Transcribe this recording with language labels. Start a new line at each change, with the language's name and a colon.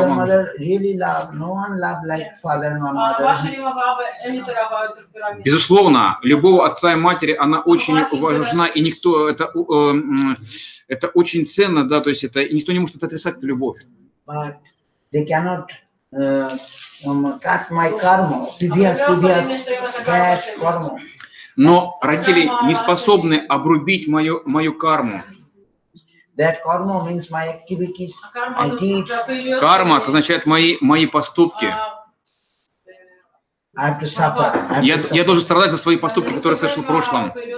English: Father mother really love. No one love like father and mother.
Russian: Безусловно, любовь отца и матери, она очень важна, и никто это очень ценно, да, то есть это никто не может это отрицать, эту любовь.
English: But they cannot cut my karma. Previous cut karma.
Russian: Но родители не способны обрубить мою карму.
English: That karma means my activities, my deeds.
Russian: Карма означает мои поступки.
English: I have to suffer.
Russian: Я должен страдать за свои поступки, которые совершил в прошлом.